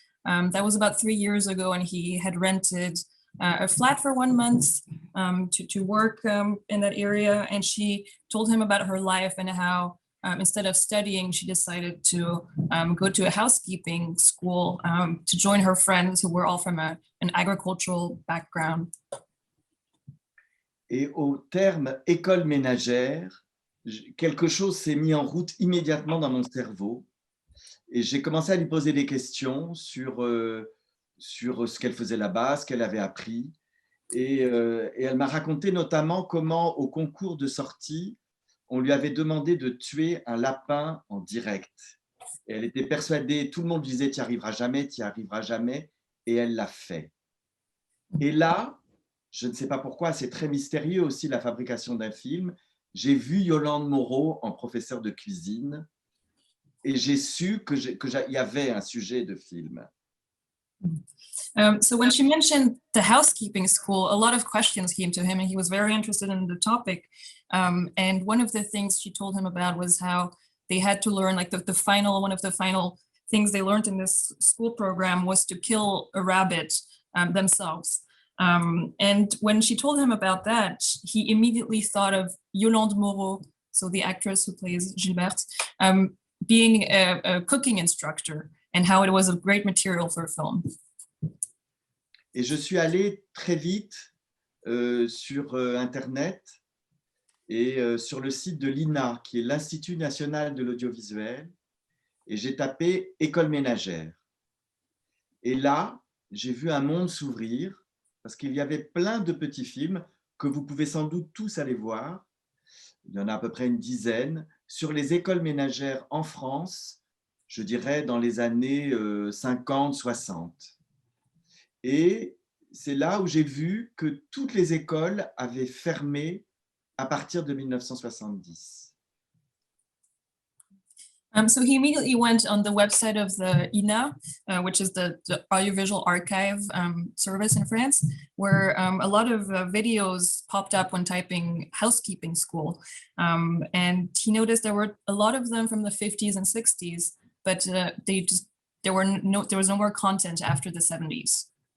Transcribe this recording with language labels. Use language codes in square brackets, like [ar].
[en] That was about 3 years ago, and he had rented a flat for 1 month to work in that area. And she told him about her life and how instead of studying, she decided to go to a housekeeping school to join her friends who were all from an agricultural background. [fr] Et au terme école ménagère, quelque chose s'est mis en route immédiatement dans mon cerveau. Et j'ai commencé à lui poser des questions sur ce qu'elle faisait là-bas, ce qu'elle avait appris. Et elle m'a raconté notamment comment, au concours de sortie, on lui avait demandé de tuer un lapin en direct. Et elle était persuadée, tout le monde disait « tu n'y arriveras jamais, tu n'y arriveras jamais », et elle l'a fait. Et là, je ne sais pas pourquoi, c'est très mystérieux aussi la fabrication d'un film, j'ai vu Yolande Moreau en professeur de cuisine, et j'ai su qu'il y avait un sujet de film. [en] So when she mentioned the housekeeping school, a lot of questions came to him and he was very interested in the topic. And one of the things she told him about was how they had to learn, like one of the final things they learned in this school program was to kill a rabbit themselves. And when she told him about that, he immediately thought of Yolande Moreau, so the actress who plays Gilberte, being a cooking instructor and how it was a great material for a film. [fr] Et je suis allé très vite sur Internet et sur le site de l'INA, qui est l'Institut national de l'audiovisuel, et j'ai tapé « école ménagère ». Et là, j'ai vu un monde s'ouvrir, parce qu'il y avait plein de petits films, que vous pouvez sans doute tous aller voir. Il y en a à peu près une dizaine, sur les écoles ménagères en France, je dirais dans les années 50-60. Et c'est là où j'ai vu que toutes les écoles avaient fermé à partir de 1970. [en] So he immediately went on the website of the INA, which is the Audiovisual Archive service in France, where a lot of videos popped up when typing housekeeping school. And he noticed there were a lot of them from the 50s and 60s, but there was no more content after the 70s.